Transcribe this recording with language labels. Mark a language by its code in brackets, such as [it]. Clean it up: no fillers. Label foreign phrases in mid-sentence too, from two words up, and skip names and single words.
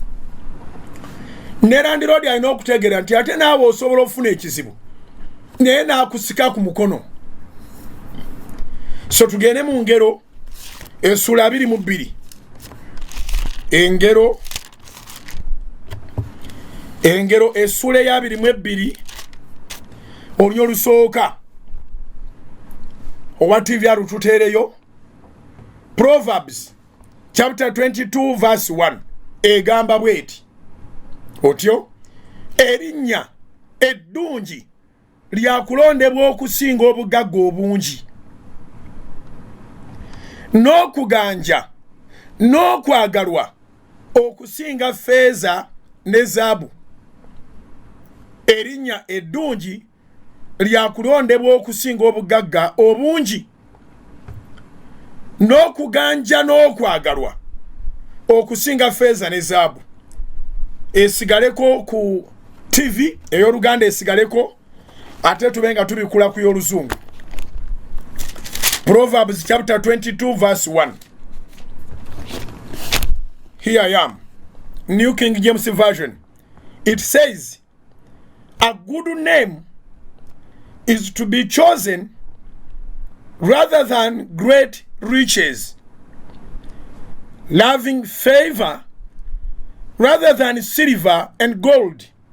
[lg] ne landiroodi alina okutegeera nti ate naawe osobola okufuna ekizibu naye n'akusika ku mukono so tugende mu ngero essula 22 engero essula ya 22 olunyo lusooka owa TV alututeereyo [en] Proverbs chapter 22 verse 1 [lg] egamba bweti otyo erinnya eddungi lyakulondebwa okusinga obugagga obungi n'okuganja n'okwagalwa okusinga feeza ne zaabu erinnya eddungi lyakulondebwa okusinga obugagga obungi n'okuganja n'okwagalwa okusinga feeza ne zaabu esigaleko ku TV ey'Oluganda esigaleko ate tubenga tubikula ku y'Oluzungu [en] Proverbs chapter 22 verse 1 Here I am New King James Version it says a good name is to be chosen rather than great riches, loving favor rather than silver and gold.